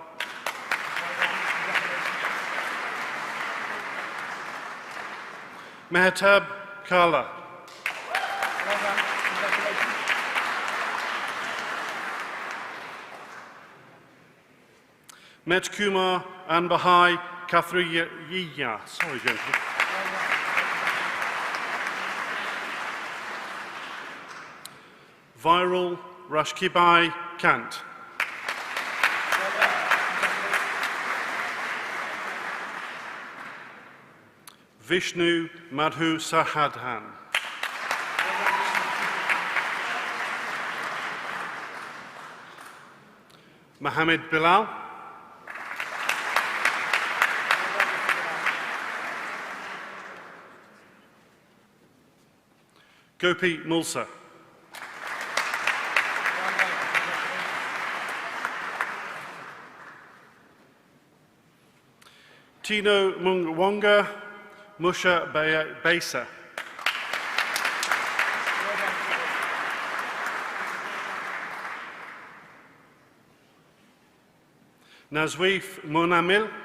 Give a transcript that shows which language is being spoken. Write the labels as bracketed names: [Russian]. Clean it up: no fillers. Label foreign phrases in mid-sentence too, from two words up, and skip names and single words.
[English] Mehtab Kala. Met Kumar Anbahai Kathriya. Sorry, gentlemen. Viral Rashkibai Kant. Vishnu Madhu Sahadhan. Mohammed Bilal. Gopi Mulsa. Tino Mungwanga Musha Besa. Nazweef Monamil.